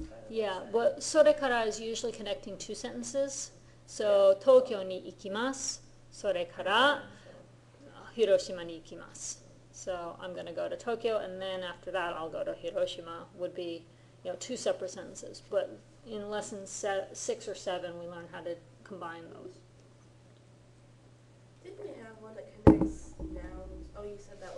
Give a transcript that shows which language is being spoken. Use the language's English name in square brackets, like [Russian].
[English] Yeah, but それから is usually connecting 2 sentences. [Japanese] So 東京に行きます。それから広島に行きます。 [English] So I'm going to go to Tokyo, and then after that I'll go to Hiroshima would be, 2 separate sentences. But in lesson 6 or 7, we learn how to combine those. Didn't we have one that connects nouns? Oh, you said that was...